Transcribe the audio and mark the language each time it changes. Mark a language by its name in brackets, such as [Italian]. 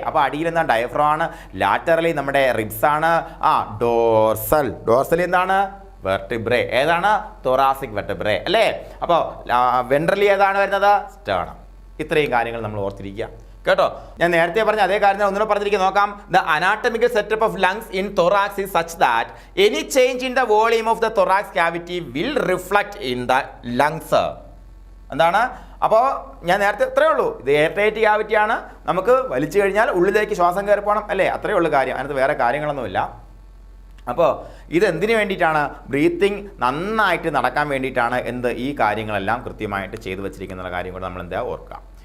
[Malayalam] അപ്പോൾ അടിയിൽ എന്താണ്? ഡയഫ്രം ആണ്. ലാറ്ററലി നമ്മുടെ റിബ്സ് ആണ്. ഡോർസൽ എന്താണ്? വെർട്ടിബ്രേ. ഏതാണ്? തൊറാസിക് വെർട്ടിബ്രേ അല്ലേ? അപ്പോൾ വെൻട്രലി ഏതാണ് വരുന്നത്? സ്റ്റേർണം. ഇത്രയും കാര്യങ്ങൾ നമ്മൾ ഓർത്തിരിക്കുക കേട്ടോ. ഞാൻ നേരത്തെ പറഞ്ഞ അതേ കാര്യം ഒന്നുകൂടെ പറഞ്ഞിരിക്കുക. നോക്കാം. [English] The anatomical setup of lungs in thorax is such that any change in the volume of the thorax cavity will reflect in the lungs. [Malayalam] എന്താണ്? അപ്പോൾ ഞാൻ നേരത്തെ ഇത്രയേ ഉള്ളൂ. ഇത് എയർ ടൈറ്റ് ക്യാവിറ്റിയാണ്. നമുക്ക് വലിച്ചു കഴിഞ്ഞാൽ ഉള്ളിലേക്ക് ശ്വാസം കയറി പോകണം അല്ലേ? അത്രയേ ഉള്ളൂ കാര്യം. അതിനകത്ത് വേറെ കാര്യങ്ങളൊന്നുമില്ല. അപ്പോൾ ഇതെന്തിനു വേണ്ടിയിട്ടാണ്? ബ്രീത്തിങ് നന്നായിട്ട് നടക്കാൻ വേണ്ടിയിട്ടാണ്. ഈ കാര്യങ്ങളെല്ലാം കൃത്യമായിട്ട് ചെയ്തു വെച്ചിരിക്കുന്ന കാര്യം കൂടെ നമ്മൾ ഓർക്കുക.